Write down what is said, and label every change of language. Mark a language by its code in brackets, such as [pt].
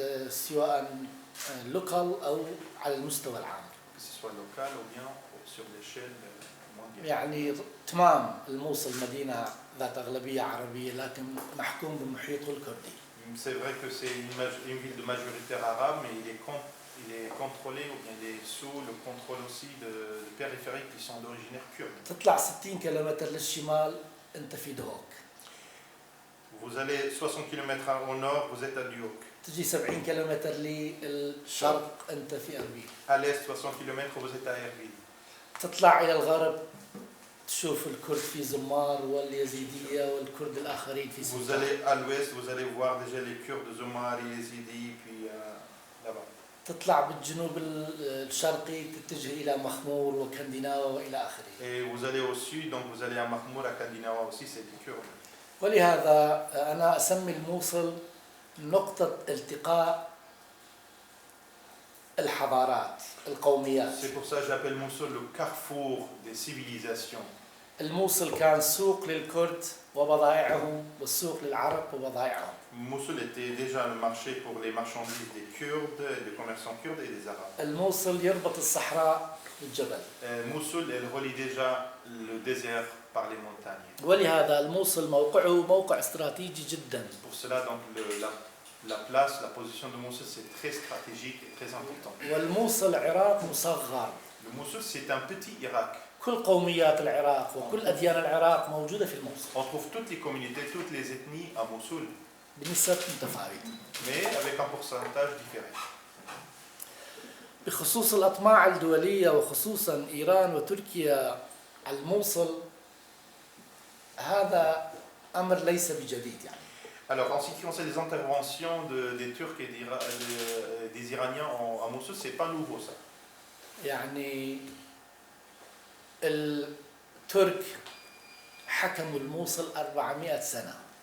[ar] سواء لوكال أو على المستوى العام. [fr] Que ce soit local ou bien sur l'échelle mondiale. [ar] يعني تمام الموصل مدينة ذات أغلبية عربية لكن محكوم بمحيطه الكردي. [fr] C'est vrai que c'est une ville de majoritaire arabe, mais il est contrôlé ou bien il est sous le contrôle aussi de périphériques qui sont d'origine kurde. [ar] تطلع 60 كيلومتر للشمال أنت في دهوك. [fr] Vous allez 60 km au nord, vous êtes à Duhok. [ar] تجي 70 كيلومتر للشرق أنت في أربيل. [fr] À l'est, 60 km, vous êtes à Erbil. [ar] تطلع إلى الغرب تشوف الكرد في زمار واليزيدية والكرد الآخرين في [fr] Vous [ar] سوسة. [fr] allez à l'ouest, vous allez voir déjà les Kurdes de Zomar, les Yézidis, puis là-bas. [ar] تطلع بالجنوب الشرقي تتجه إلى مخمور وكنديناوة وإلى آخره. [fr] Et vous allez au sud, donc vous allez à Mahmoud, à Kadinawa aussi, c'est des Kurdes. [ar] ولهذا أنا أسمي الموصل نقطة التقاء الحضارات القوميات. [fr] C'est pour ça que j'appelle Mossoul le carrefour des civilisations. [ar] الموصل كان سوق للكرد وبضائعهم والسوق للعرب وبضائعهم. [fr] Mossoul était déjà le marché pour les marchandises des Kurdes, des commerçants kurdes et des Arabes. [ar] الموصل يربط الصحراء بالجبل. [fr] Mossoul, elle relie déjà le désert par les montagnes. [ar] ولهذا الموصل موقع استراتيجي جدا. [fr] Pour cela, donc, la place, la position de Mossoul, c'est très stratégique et très important. [ar] والموصل عراق مصغر. [fr] Le Mossoul, c'est un petit Irak. [ar] كل قوميات العراق وكل أديان العراق موجودة في الموصل. [fr] On trouve toutes les communautés, toutes les ethnies à Mossoul, [ar] بنسب متفاوتة. [fr] mais avec un pourcentage différent. [ar] بخصوص الأطماع الدولية وخصوصا إيران وتركيا على الموصل هذا أمر ليس بجديد يعني. [fr] Alors, en ce qui concerne les interventions des Turcs et des Iraniens à Mossoul, c'est pas nouveau ça. [ar] يعني الترك حكموا الموصل 400 سنة.